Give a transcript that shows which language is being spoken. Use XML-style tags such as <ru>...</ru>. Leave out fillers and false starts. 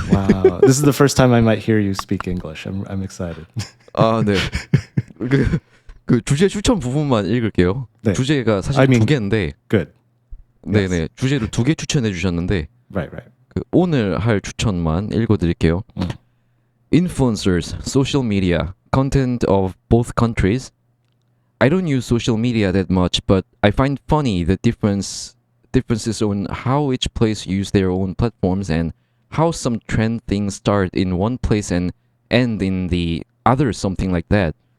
<en>Wow, this is the first time I might hear you speak English. I'm excited.</en> <ko>네. 그 주제 추천 부분만 읽을게요. 네. 주제가 사실 두 개인데.</ko> <en>Good.</en> <ko>네네.</ko> <en>Yes.</en> <ko>주제를 두 개 추천해 주셨는데.</ko> <en>Right.</en> <ko>그 오늘 할 추천만 읽어드릴게요.</ko> <en>Influencers, social media, content of both countries. I don't use social media that much, but I find funny the differences on how each place use their own platforms and how some trend things start in one place and end in the other, something like that.</en>